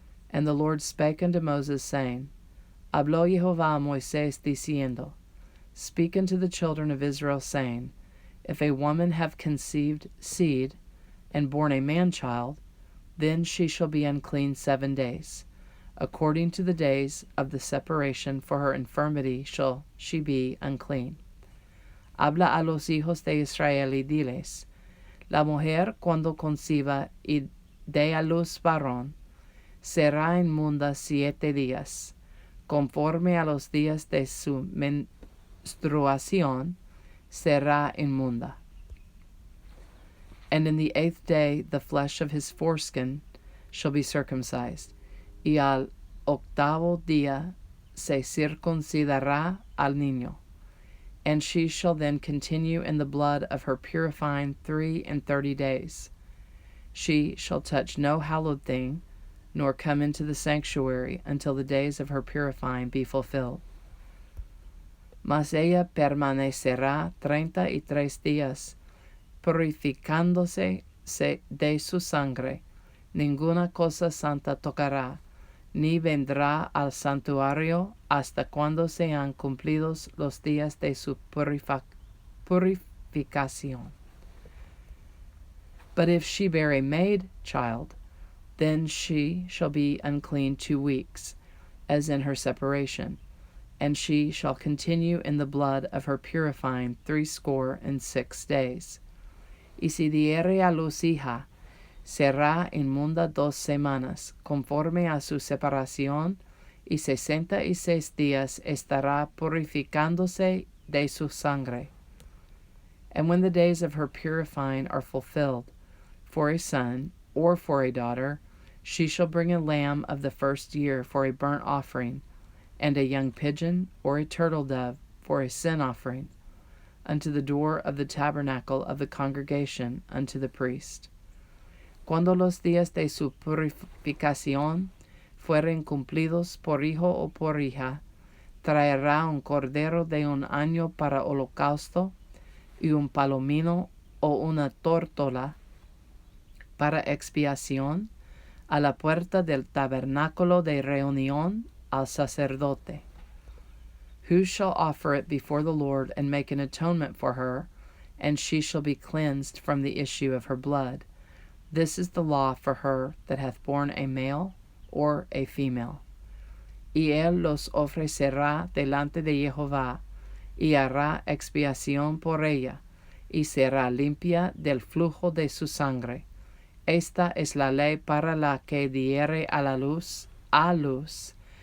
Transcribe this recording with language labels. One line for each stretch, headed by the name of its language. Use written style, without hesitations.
English: And the Lord spake unto Moses, saying,
Spanish: Habló Jehová a Moisés, diciendo,
English: Speak unto the children of Israel, saying, If a woman have conceived seed, and born a man-child, then she shall be unclean 7 days. According to the days of the separation for her infirmity shall she be unclean.
Spanish: Habla a los hijos de Israel y diles, La mujer cuando conciba y dé a luz varón, será inmunda 7 días, conforme a los días de su menstruación, será inmunda.
English: And in the 8th day the flesh of his foreskin shall be circumcised,
Spanish: y al 8º día se circuncidará al niño,
English: and she shall then continue in the blood of her purifying 33 days. She shall touch no hallowed thing, nor come into the sanctuary until the days of her purifying be fulfilled.
Spanish: Mas ella permanecerá 33 días, purificándose de su sangre. Ninguna cosa santa tocará, ni vendrá al santuario hasta cuando sean cumplidos los días de su purificación.
English: But if she bear a maid child, then she shall be unclean 2 weeks, as in her separation, and she shall continue in the blood of her purifying 66 days.
Spanish: Y si diere a luz hija, será inmunda 2 semanas, conforme a su separación, y 66 días estará purificándose de su sangre.
English: And when the days of her purifying are fulfilled, for a son or for a daughter, she shall bring a lamb of the first year for a burnt offering, and a young pigeon or a turtle dove for a sin offering, unto the door of the tabernacle of the congregation unto the priest.
Spanish: Cuando los días de su purificación fueren cumplidos por hijo o por hija, traerá un cordero de 1 año para holocausto, y un palomino o una tórtola para expiación, a la puerta del tabernáculo de reunión al sacerdote.
English: Who shall offer it before the Lord and make an atonement for her, and she shall be cleansed from the issue of her blood. This is the law for her that hath borne a male or a female.
Spanish: Y él los ofrecerá delante de Jehová, y hará expiación por ella, y será limpia del flujo de su sangre. Esta es la ley para la que diere a la luz, a luz.